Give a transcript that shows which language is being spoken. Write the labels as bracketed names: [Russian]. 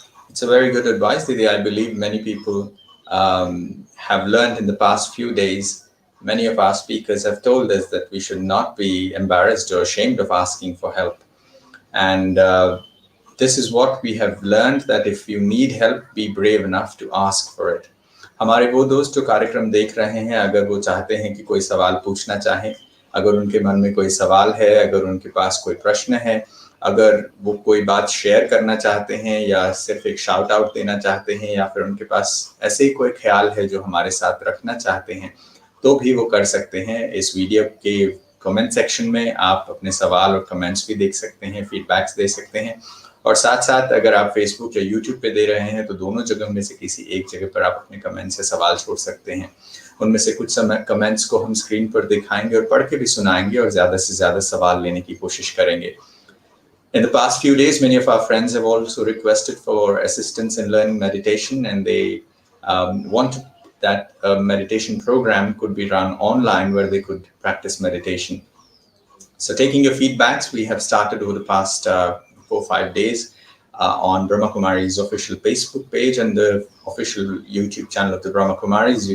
[English] It's a very good advice, Didi. I believe many people have learned in the past few days. Many of our speakers have told us that we should not be embarrassed or ashamed of asking for help. And this is what we have learned, that if you need help, be brave enough to ask for it. [Hindi] हमारे वो दोस्त जो कार्यक्रम देख रहे हैं, अगर वो चाहते हैं कि कोई सवाल पूछना चाहें, अगर उनके मन में कोई सवाल है, अगर उनके पास कोई प्रश्न है, अगर वो कोई बात शेयर करना चाहते हैं या सिर्फ एक शाउट आउट देना चाहते हैं, या फिर उनके पास ऐसे ही कोई ख्याल है जो हमारे साथ रखना चाहते हैं, तो भी वो कर सकते हैं। इस वीडियो के कमेंट सेक्शन में आप अपने सवाल और कमेंट्स भी देख सकते हैं, फीडबैक्स दे सकते हैं, और साथ साथ अगर आप फेसबुक या यूट्यूब पे दे रहे हैं तो दोनों जगह में से किसी एक जगह पर आप अपने कमेंट से सवाल छोड़ सकते हैं। उनमें से कुछ कमेंट्स को हम स्क्रीन पर दिखाएंगे और पढ़ के भी सुनाएंगे और ज़्यादा से ज़्यादा सवाल लेने की कोशिश करेंगे। [English] In the past few days, many of our friends have also requested for assistance in learning meditation, and they want that a meditation program could be run online where they could practice meditation. So taking your feedbacks, we have started over the past 4 or 5 days on Brahma Kumaris' official Facebook page and the official YouTube channel of the Brahma Kumaris.